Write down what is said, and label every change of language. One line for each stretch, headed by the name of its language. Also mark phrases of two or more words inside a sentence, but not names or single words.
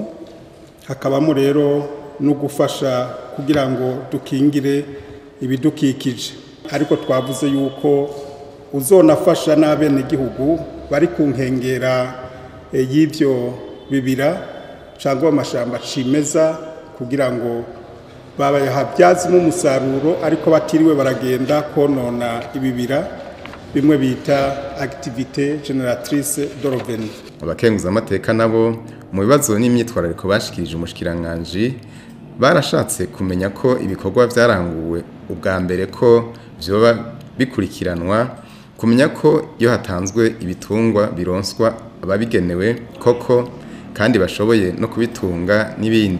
Rundi: Hakabamo rero no gufasha kugira ngo dukingire ibidukikije, ariko twavuze yuko uzonafasha n'abenegihugu bari ku nkengera y'ivyo bibira cyangwa amashamba cimeza kugira ngo babayahabyazemo umusaruro, ariko batiriwe baragenda konona ibibira, bimwe bita
French: activité génératrice de revenu.
Rundi: Abakenguza amateka nabo mu bibazo n'imyitwarariko bashikirije umushikiranganje barashatse kumenya ko ibikorwa byaranguwe ubwa mbere ko byoba bikurikiranwa, kumenya ko iyo hatanzwe ibitungwa bironswa ababigenewe koko kandi bashoboye no kubitunga n'ibindi.